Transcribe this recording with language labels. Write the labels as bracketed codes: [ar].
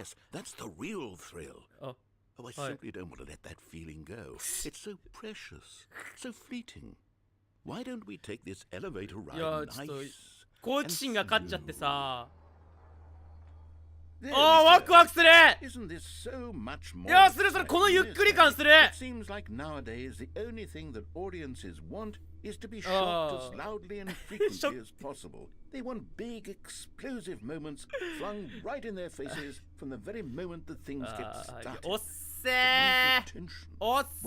[en] Yes, that's the real thrill. Oh, I simply don't want to let that feeling go. It's so precious, so fleeting. Why don't we take this elevator ride nice? [ja] 好奇心が勝っちゃってさ。ああワクワクする。 [en] Isn't this so much more? [ja] いやするそれこのゆっくり感する。 [en] It seems like nowadays the only thing that audiences want is to be shocked as loudly and frequently as possible. They want big explosive moments flung right in their faces from the very moment that things get started. [ja] おっせー。おっせ